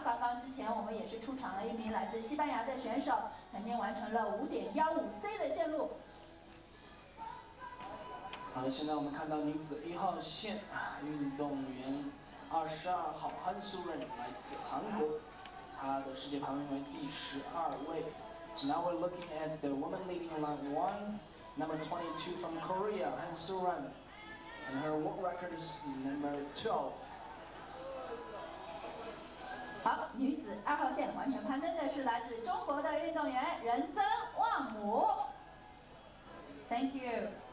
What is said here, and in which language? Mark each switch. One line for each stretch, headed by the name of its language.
Chinese: 刚刚之前我们也是出场了一名来自西班牙的选手，曾经完成了5.15C 的线路。好的，现在我们看到女子1号线运动员22号 Han Soo-ran 来自韩国。她的世界排名为第12位。
English: So now we're looking at the woman leading line 1, number 22 from Korea, Han Soo-ran, and her world record is number 12.
Chinese: 好，女子2号线完成攀登的是来自中国的运动员任曾旺姆。
English: Thank you。